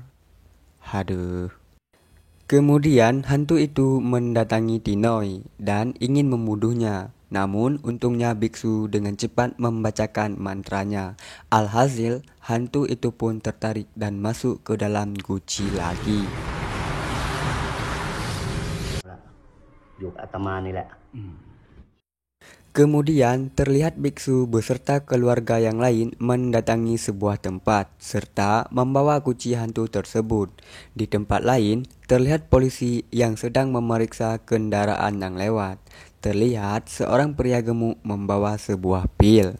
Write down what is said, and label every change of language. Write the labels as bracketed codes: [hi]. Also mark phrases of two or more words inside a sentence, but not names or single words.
[id] Haduh. Kemudian hantu itu mendatangi Tinoy dan ingin membunuhnya. Namun untungnya biksu dengan cepat membacakan mantranya. Alhasil hantu itu pun tertarik dan masuk ke dalam guci lagi. [th] อยู่กับอาตมานี่แหละ [id] Kemudian terlihat biksu beserta keluarga yang lain mendatangi sebuah tempat serta membawa kunci hantu tersebut. Di tempat lain, terlihat polisi yang sedang memeriksa kendaraan yang lewat. Terlihat seorang pria gemuk membawa sebuah pil.